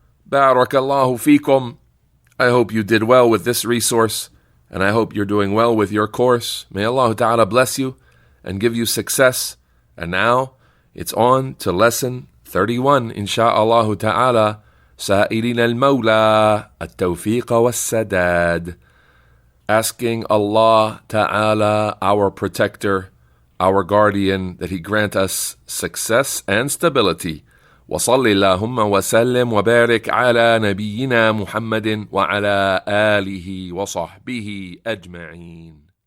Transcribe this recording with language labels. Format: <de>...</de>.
<ar>بارك الله فيكم.</ar> <en>I hope you did well with this resource, and I hope you're doing well with your course. May Allah Ta'ala bless you and give you success. And now it's on to lesson 31, insha'Allah Ta'ala.</en> <ar>سائلين المولى التوفيق والسداد.</ar> <en>Asking Allah Ta'ala, our protector, our guardian, that He grant us success and stability.</en> <ar>وصل اللهم وسلم وبارك على نبينا محمد وعلى آله وصحبه أجمعين.</ar>